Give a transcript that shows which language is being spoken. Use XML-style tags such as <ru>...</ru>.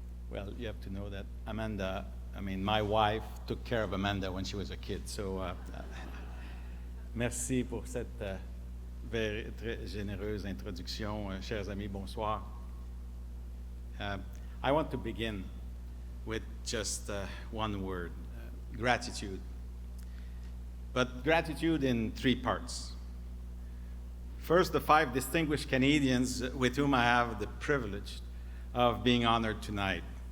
<en>Well, you have to know that Amanda, my wife took care of Amanda when she was a kid.</en> <fr>So, merci pour cette très généreuse introduction. Chers amis, bonsoir.</fr> <en>I want to begin with just one word, gratitude. But gratitude in three parts. First, the 5 distinguished Canadians with whom I have the privilege of being honored tonight.</en>